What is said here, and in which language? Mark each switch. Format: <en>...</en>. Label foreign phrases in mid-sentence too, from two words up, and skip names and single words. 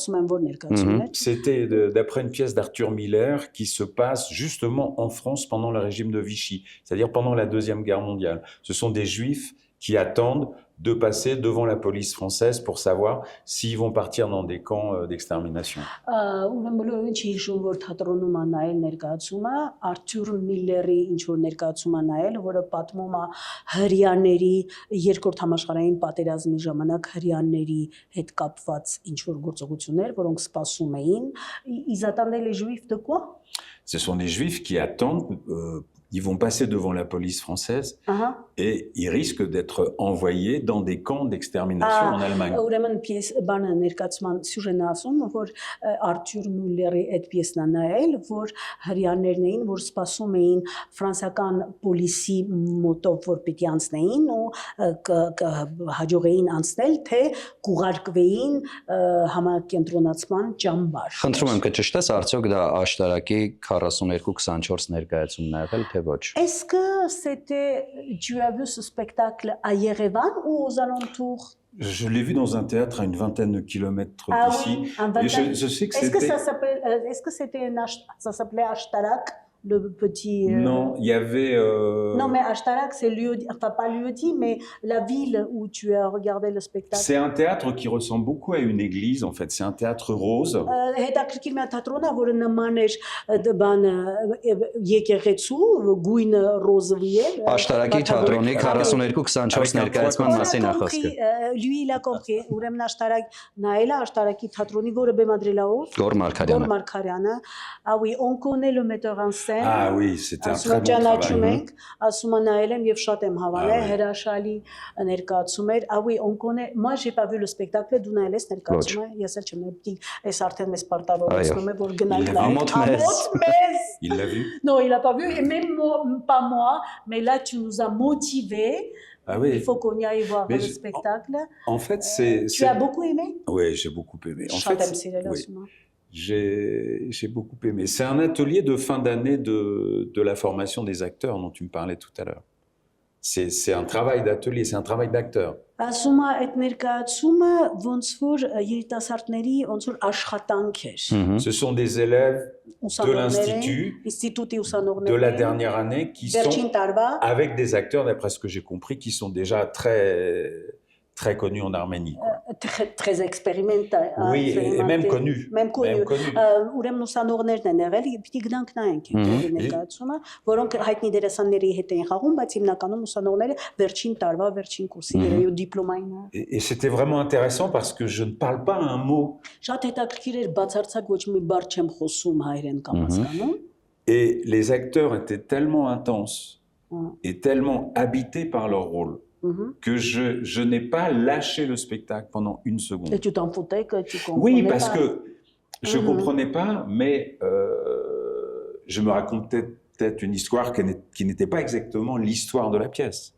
<fr>C'était d'après une pièce d'Arthur Miller qui se passe justement en France pendant le régime de Vichy, c'est-à-dire pendant la Deuxième Guerre mondiale. Ce sont des Juifs qui attendent de passer devant la police française pour savoir s'ils vont partir dans des camps d'extermination.</fr> <hy>Arthur Miller-ի ինչ որ ներկայացում է նայել, որը պատմում է հрьяաների երկրորդ համաշխարհային պատերազմի ժամանակ հрьяաների հետ կապված ինչ որ գործողություններ, որոնք սպասում էին.</hy> <fr>Ils attendaient les juifs de quoi? Ce sont des Juifs qui attendent ils vont passer devant la police française et ils risquent d'être envoyés dans des camps d'extermination en Allemagne.</fr> <hy>Ուրեմն պիես բանը ներկայացման սյուժեն ասում, որ Արթուր Մյուլլերի այդ պիեսն է նայել, որ հрьяաներն էին, որ սպասում էին ֆրանսիական պոլիսի մոտով, որ պիտի անցնեին ու հաջողեին անցնել, թե կուղարկվեին համակենտրոնացման ճամբար։ Խնդրում եմ կճշտես, արդյոք դա աշտարակի 42-24 ներկայացումն է եղել, թե ոչ։</hy> <fr>Est-ce que c'était, tu as vu ce spectacle à Yerevan ou aux alentours? Je l'ai vu dans un théâtre à une vingtaine de kilomètres d'ici. Oui, et je sais que c'était... Est-ce que ça s'appelait Ashtarak, le petit... Non, il y avait... Non, mais Ashtarak, c'est lieu-dit, enfin pas lieu-dit, mais la ville où tu as regardé le spectacle. C'est un théâtre qui ressemble beaucoup à une église, en fait. C'est un théâtre rose.</fr> <hy>Հետաքրքիր մի թատրոն է, որը նման էր բանը եկեղեցու, գույնը ռոզովի է։ Աշտարակի թատրոնի 42-24 ներկայացման մասին է խոսքը։</hy> <fr>Lui il a compris,</fr> <hy>ուրեմն Աշտարակ նայել է Աշտարակի թատրոնի, որը բեմադրել է ով։ Գոր Մարգարյանը։</hy> <fr>Գոր Մարգարյանը։ Ah oui, on connaît le metteur en scène. Ah oui, c'était un très bon travail.</fr> <hy>Ասում եմ նայել եմ եւ շատ եմ հավանել, հրաշալի ներկայացում էր.</hy> <fr>Ah oui, on connaît. Moi, j'ai pas vu le spectacle,</fr> <hy>դու նայել ես ներկայացումը, ես էլ չեմ նայել, այս արդեն մեզ պարտավորեցնում է, որ գնանք նայել։</hy> <fr>Il l'a vu? Non, il l'a pas vu, et même pas moi, mais là tu nous as motivés. Ah oui. Il faut qu'on y aille voir le spectacle. En fait, c'est... Tu as beaucoup aimé? Oui, j'ai beaucoup aimé. En fait, j'ai beaucoup aimé. C'est un atelier de fin d'année de la formation des acteurs dont tu me parlais tout à l'heure. C'est un travail d'atelier, c'est un travail d'acteur.</fr> <hy>Ասում է այդ ներկայացումը ոնց որ երիտասարդների ոնց որ աշխատանք էր։</hy> <fr>Ce sont des élèves de l'institut de la dernière année qui sont avec des acteurs, d'après ce que j'ai compris, qui sont déjà très connus en Arménie. Très expérimentés. Oui, et même connus. Même connus.</fr> <hy>Ուրեմն ուսանողներն են եղել, պիտի գնանք նայենք այդ ներկայացումը, որոնք հայտնի դերասանների հետ էին խաղում, բայց հիմնականում ուսանողները վերջին տարվա վերջին կուրսի երեու դիպլոմային։</hy> <fr>Et c'était vraiment intéressant parce que je ne parle pas un mot.</fr> <hy>Շատ հետաքրքիր էր, բացարձակ ոչ մի բառ չեմ խոսում հայերեն կամ հասկանում։</hy> <fr>Et les acteurs étaient tellement intenses et tellement habités par leur rôle. Que je n'ai pas lâché le spectacle pendant une seconde. Et tu t'en foutais que tu comprenais Oui, parce que je ne comprenais pas, mais je me racontais peut-être une histoire qui n'était pas exactement l'histoire de la pièce.</fr>